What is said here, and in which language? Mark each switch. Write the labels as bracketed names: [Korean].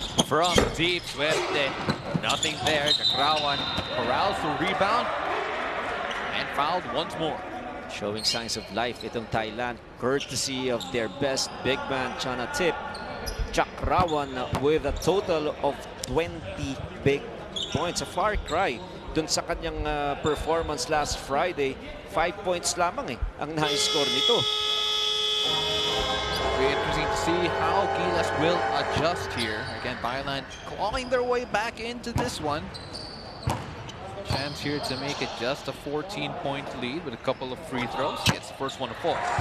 [English] From deep, Suerte, nothing there. Jakrawan corrals to rebound and fouled once more. Showing signs of life itong Thailand, courtesy of their best big man, Chanatip. Jakrawan with a total of 20 big points. A far cry [Filipino] dun sa kanyang [English] performance last Friday. [Filipino] 5 points lamang ang na-score nito. [English] Very interesting to see how Gilas will adjust here. Again, Thailand clawing their way back into this one. Chance here to make it just a 14-point lead with a couple of free throws. Gets the first one to fall.